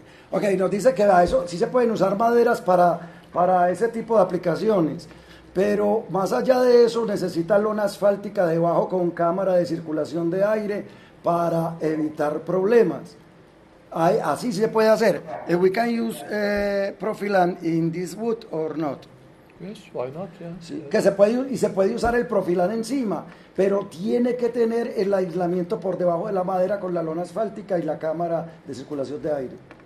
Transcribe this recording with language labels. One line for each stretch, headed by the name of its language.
Spanish: Okay, nos dice que a eso sí se pueden usar maderas para ese tipo de aplicaciones, pero más allá de eso necesita lona asfáltica debajo con cámara de circulación de aire para evitar problemas. Así se puede hacer.
English: We can use Profilan in this wood or not? Yes, why not? Yeah.
Spanish: Sí, que se puede usar el Profilan encima, pero tiene que tener el aislamiento por debajo de la madera con la lona asfáltica y la cámara de circulación de aire.